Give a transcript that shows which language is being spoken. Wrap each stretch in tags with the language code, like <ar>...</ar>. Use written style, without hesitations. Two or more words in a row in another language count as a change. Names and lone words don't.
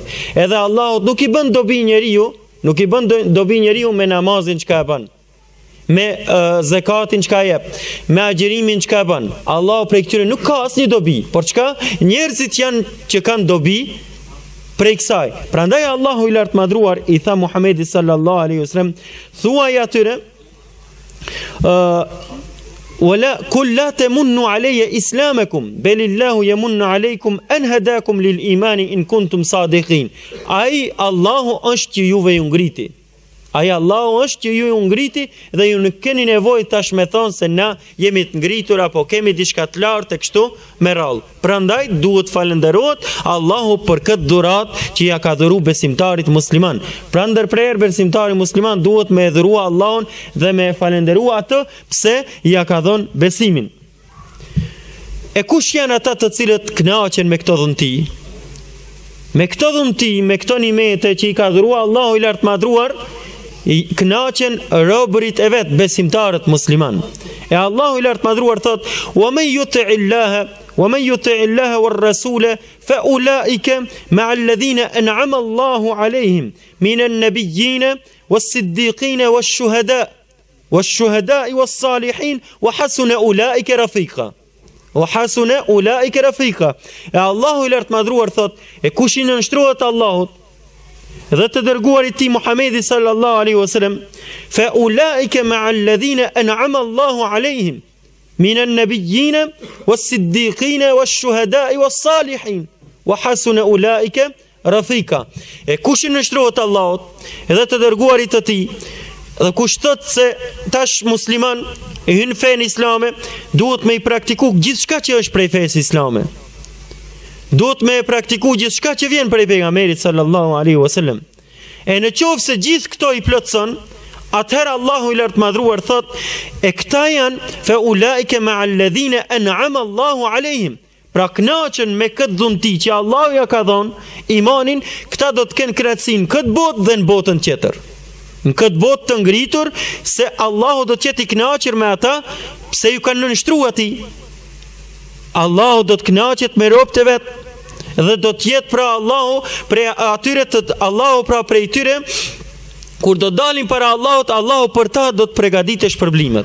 <sq>Edhe Allahu nuk i bën dobi njeriu me namazin çka e bën, me zakatin çka jep, me agjërimin çka bën. Allahu prej këtyre nuk ka asnjë dobi, por çka? Njerëzit janë që kanë dobi prej kësaj. Prandaj Allahu i lartë madhruar i tha Muhamedit</sq> <ar>صلى الله عليه وسلم,</ar> <sq>thuaj atyre</sq> <ar>ولا قل لا تمنوا علي إسلامكم بل الله يمن عليكم أن هداكم للإيمان إن كنتم صادقين.</ar> <sq>Ai Allahu është që juve ju ngriti. Ai Allahu është që ju ngriti dhe ju nuk keni nevojë tash me thonë se na jemi të ngritur apo kemi diçka të lartë e kështu me radhë. Prandaj duhet falënderohet Allahu për këtë dhuratë që ja ka dhuru besimtarit musliman. Pra ndërprerë besimtari musliman duhet me dhurua Allahun dhe me falënderua atë pse ja ka dhënë besimin. E kush janë ata të cilët kënaqen me këto dhunti? Me këto dhunti, me këto nimete që i ka dhurua Allahu i lartë madhruar, kënaqen robërit e vet, besimtarët musliman. E Allahu i lartë madhruar thot:</sq> <ar>"ومن يطع الله والرسول فأولئك مع الذين أنعم الله عليهم من النبيين والصديقين والشهداء والصالحين وحسن أولئك رفيقا."</ar> <sq>E Allahu i lartë madhruar thot: "E kush i nënshtrohet Allahut dhe të dërguarit ti Muhamedi</sq> <ar>صلى الله عليه وسلم, فأولئك مع الذين أنعم الله عليهم من النبيين والصديقين والشهداء والصالحين وحسن أولئك رفيقا."</ar> <sq>E kush i nënshtrohet Allahut dhe të dërguarit të tij, dhe kush thot se tash musliman e hyn fen islame, duhet me i praktiku gjithçka që është prej fesë islame. Duhet me praktiku gjithçka që vjen prej pejgamberit</sq> <ar>صلى الله عليه وسلم.</ar> <sq>E në qoftë se gjithë këto i plotson, atëherë Allahu i lartë madhruar thot: "E këta janë</sq> <ar>فأولئك مع الذين أنعم الله عليهم."</ar> <sq>Pra kënaqen me këtë dhunti që Allahu ja ka dhënë imanin, këta do të kenë kënaqësinë këtë botë dhe në botën tjetër. Në këtë botë të ngritur, se Allahu do të jetë i kënaqur me ata pse ju kanë nënshtruar atij. Allahu do të kënaqet me robët e vet dhe do të jetë pra Allahu prej atyre Allahu pra prej tyre kur do dalin para Allahut, Allahu për ta do të përgatitë shpërblimet.</sq>